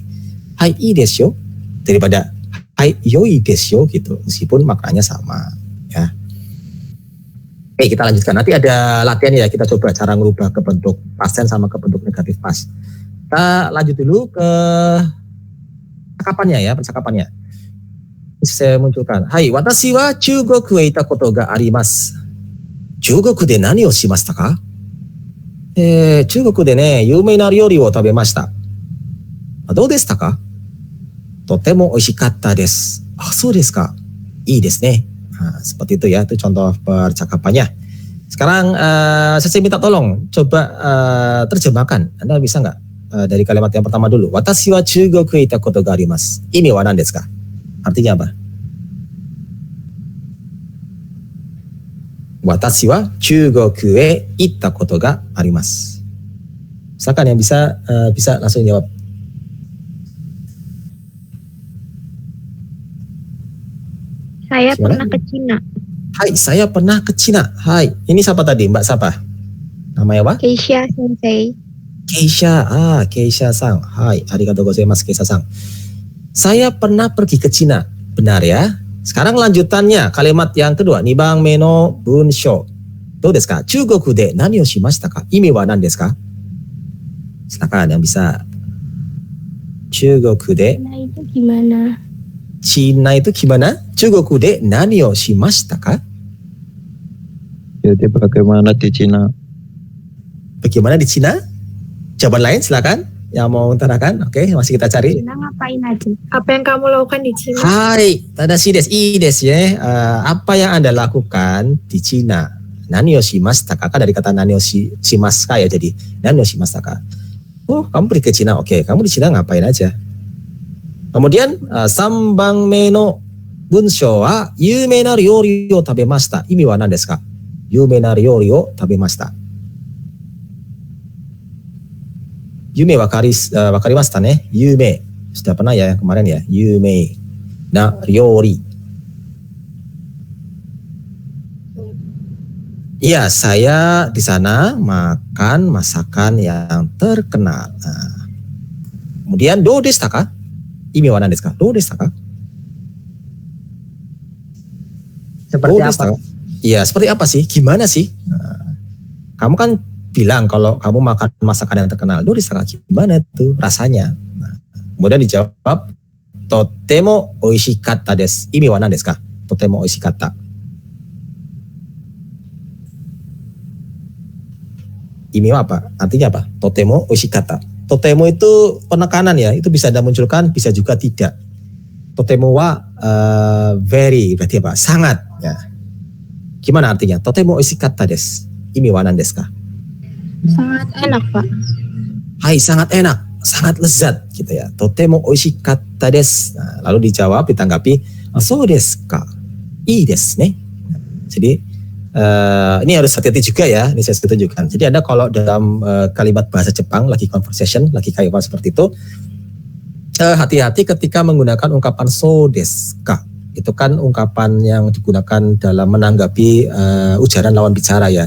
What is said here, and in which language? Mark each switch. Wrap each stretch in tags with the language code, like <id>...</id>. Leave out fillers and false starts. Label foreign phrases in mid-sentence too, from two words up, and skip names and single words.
<ja>はい、いいです</ja> <id>daripada</id> <ja>はい、良いです</ja> <id>gitu, meskipun maknanya sama ya. Oke, kita lanjutkan. Nanti ada latihan ya, kita coba cara merubah ke bentuk past tense sama ke bentuk negatif past. Kita lanjut dulu ke percakapannya. Bisa saya munculkan. Hai,</id> <ja>私は中国へ行ったことがあります. 中国で何をしましたか？中国でね、有名な料理を食べました. どうですか? とても美味しかったです. そうですか？いいですね.</ja> <id>Nah, seperti itu ya, itu contoh percakapannya. Sekarang saya minta tolong coba terjemahkan. Anda bisa nggak dari kalimat yang pertama dulu?</id> <ja>私は中国へ行ったことがあります。意味は何ですか?</ja> <id>Artinya apa?</id> <ja>私は中国へ行ったことがあります.</ja> <id>Silakan yang bisa langsung jawab. Saya pernah ke Cina. Hai, saya pernah ke Cina. Hai, ini siapa tadi? Mbak siapa? Namanya apa? Keisha Sensei. Keisha. Keisha-san.</id> <ja>はい、ありがとうございます Keisha-san.</ja> <id>Saya pernah pergi ke Cina. Benar ya? Sekarang lanjutannya, kalimat yang kedua.</id> <ja>二番目の文章. どうですか? 中国で何をしましたか? 意味は何ですか?</ja> <id>Silakan yang bisa.</id> <ja>中国で.</ja> <id>Nah, itu gimana? Cina itu gimana?</id> <ja>中国で何をしましたか?</ja> <id>Jadi bagaimana di Cina? Bagaimana di Cina? Jawaban lain silakan. Yang mau utarakan, oke, masih kita cari. Cina ngapain aja? Apa yang kamu lakukan di Cina? Hai,</id> <ja>正しいです、いいですや.</ja> <id>Apa yang Anda lakukan di Cina?</id> <ja>何をしましたか?</ja> <id>Dari kata</id> <ja>何をしますか</ja> <id>ya, jadi</id> <ja>何をしましたか?</ja> <id>Oh, kamu pergi ke Cina, oke. Kamu di Cina ngapain aja? Kemudian,</id> <ja>三番目の文章は有名な料理を食べました. 意味は何ですか? 有名な料理を食べました. ゆめ分かりましたね. Yume.</ja> <id>Sudah pernah ya kemarin ya.</id> <ja>ゆめな料理.</ja> <id>Iya, saya di sana makan masakan yang terkenal. Nah, kemudian</id> <ja>どうですか？意味は何ですか? どうですか?</ja> <id>Seperti apa? desu. Iya, seperti apa sih? Gimana sih? Nah, kamu kan bilang kalau kamu makan masakan yang terkenal.</id> <ja>どうですか?</ja> <id>Gimana tuh rasanya? Nah, kemudian dijawab</id> <ja>とても美味しかったです. 意味は何ですか？とても美味しかった. 意味は</ja> <id>apa? Artinya apa?</id> <ja>とても美味しかった.</ja> <id>Totemo itu penekanan ya, itu bisa Anda munculkan, bisa juga tidak.</id> <ja>とてもは</ja> <id>very, berarti apa? Sangat. Ya. Gimana artinya?</id> <ja>とても美味しかったです. 意味は何ですか?</ja> <id>Sangat enak, Pak. Hai, sangat enak, sangat lezat gitu ya.</id> <ja>とても美味しかったです.</ja> <id>Nah, lalu dijawab, ditanggapi,</id> <ja>そうですか？いいですね.</ja> <id>Jadi ini harus hati-hati juga ya, ini saya tunjukkan. Jadi Anda kalau dalam kalimat bahasa Jepang lagi conversation, lagi kayak seperti itu, hati-hati ketika menggunakan ungkapan</id> <ja>そうですか.</ja> <id>Itu kan ungkapan yang digunakan dalam menanggapi ujaran lawan bicara ya.</id>